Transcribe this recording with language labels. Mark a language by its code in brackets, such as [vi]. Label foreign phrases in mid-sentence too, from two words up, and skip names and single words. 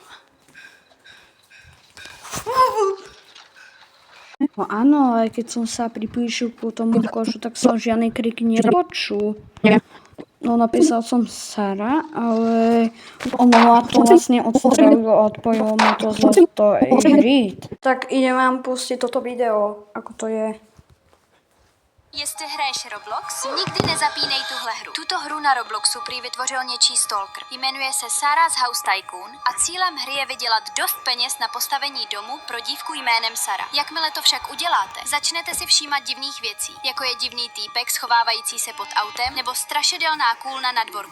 [sk] No áno, ale keď som sa priblížil k tomu košu, tak som žiadny krik nepočul. No napísal som Sara, ale ono ma to vlastne odstrelilo a odpojilo ma to z hry. Tak idem vám pustiť toto video, ako to je. [cs] Jestli hraješ Roblox, nikdy nezapínej tuhle hru. Tuto hru na Robloxu prý vytvořil něčí stalker. Jmenuje se Sarah's House Tycoon a cílem hry je vydělat dost peněz na postavení domu pro dívku jménem Sara. Jakmile to však uděláte, začnete si všímat divných věcí, jako je divný týpek schovávající se pod autem nebo strašidelná kůlna na dvorku.